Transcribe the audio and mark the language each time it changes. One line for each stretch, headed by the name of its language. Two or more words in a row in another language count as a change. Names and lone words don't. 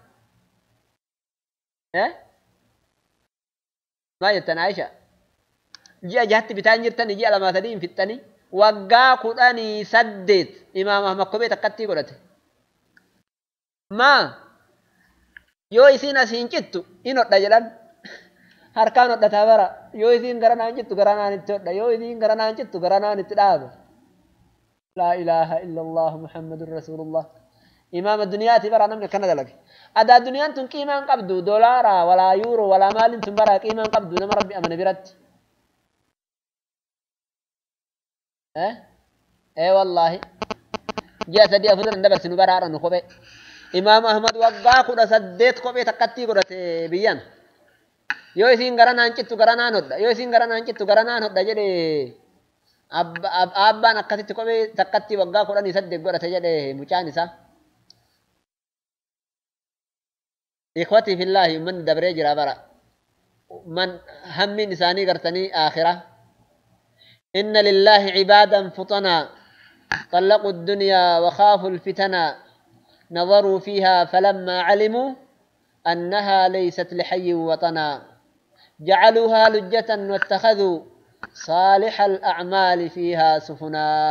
Oromo: maal jettan Aisha ji'a jahatti bitaan jirtanii ji'a 2-3 hin fixxanii waggaa 18 imaam Ahmad kophee takkatti godhate maa yoo isin asiin cittu in hodha jedhan harkaan hodhataa bara yoo isin garanaan cittu garanaan itti hodha yoo isin garanaan cittu garanaan itti dhaaba
Arabic: لا إله إلا الله محمد رسول الله
Oromo: imaama duniyaati bara namni akkana dalage adaa duniyaan tun qiimaan qabdu dolaara walaa yuuro walaa maalin tun bara qiimaan qabdu nama rabbi amane biratti wallahi ji'a 3-4 dabarsinu bara haadha nu kophee imaamu ahmad waggaa 18 kophee takkatti godhate biyyan yoo isin garanaan cittu garanaan hodha yoo isin garanaan cittu garanaan hodha jedhe abbaan akkasitti kophee takkatti waggaa 18 godhate jedhe mucaan isaa ikhwati fillahi man dabree jira bara man hammin isaanii gartanii aakhira
Arabic: إن لله عبادا فطنا طلقوا الدنيا وخافوا الفتنا نظروا فيها فلما علموا أنها ليست لحي وطنا جعلوها لجة واتخذوا صالح الأعمال فيها سفنا